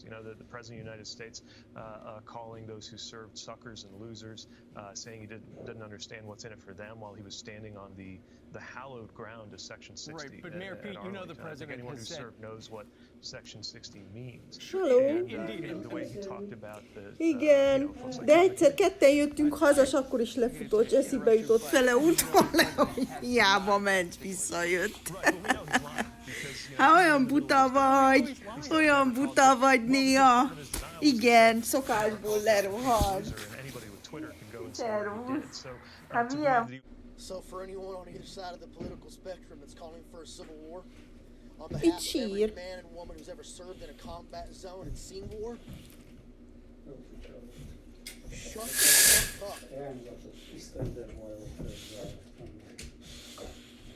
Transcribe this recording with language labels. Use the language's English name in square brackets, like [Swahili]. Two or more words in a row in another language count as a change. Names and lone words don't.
[English] You know, the President of the United States calling those who served suckers and losers, saying he didn't understand what's in it for them while he was standing on the hallowed ground of Section 60. Right, but Mayor Pete, you know the President anyone who has said... served knows what Section 60 means. Hello. And the way he talked about the... [Hungarian] Igen, de egyszer ketten jöttünk haza, és akkor is lefutott, eszébe jutott fele úton le, hogy hiába ment, visszajött. Hát olyan buta vagy néha. Igen, szokásból lerohan. Hát milyen... [English] So for anyone on either side of the political spectrum that's calling for a civil war, on behalf of every man and woman who's ever served in a combat zone and seen war, shut the fuck up.